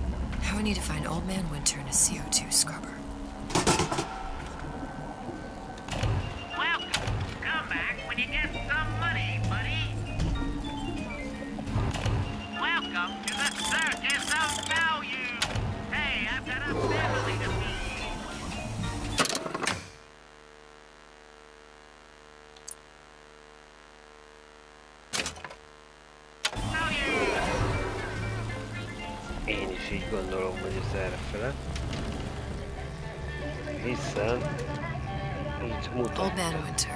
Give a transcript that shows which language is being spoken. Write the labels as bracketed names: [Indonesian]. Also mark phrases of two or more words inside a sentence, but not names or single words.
[English] Now we need to find Old Man Winter in a CO2 scrubber. Welcome. Come back when you get some money, buddy. Welcome to the circus of value. Hey, I've got a family to feed. [Hungarian] Én is így gondolom, hogy ez errefele. Hiszen így mutat. [English] Old Man Winter.